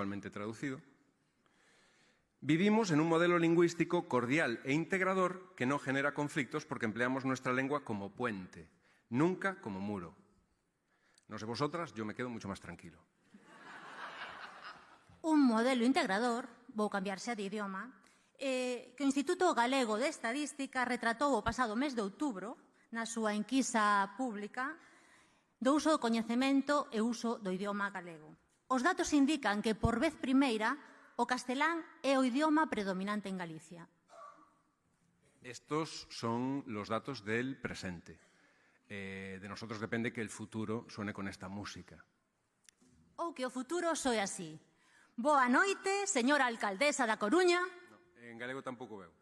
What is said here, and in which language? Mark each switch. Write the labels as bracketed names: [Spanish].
[Spanish] traducido: vivimos en un modelo lingüístico cordial e integrador que no genera conflictos porque empleamos nuestra lengua como puente, nunca como muro. No sé vosotras, yo me quedo mucho más tranquilo. [Galician] Un modelo integrador, vou cambiarse de idioma, que o Instituto Galego de Estadística retratou o pasado mes de outubro na súa enquisa pública do uso do coñecemento e uso do idioma galego. Os datos indican que, por vez primeira, o castelán é o idioma predominante en Galicia. [Spanish] Estos son los datos del presente. De nosotros depende que el futuro suene con esta música. [Galician] Ou que o futuro soe así. Boa noite, señora alcaldesa da Coruña. No, en galego tampouco veo.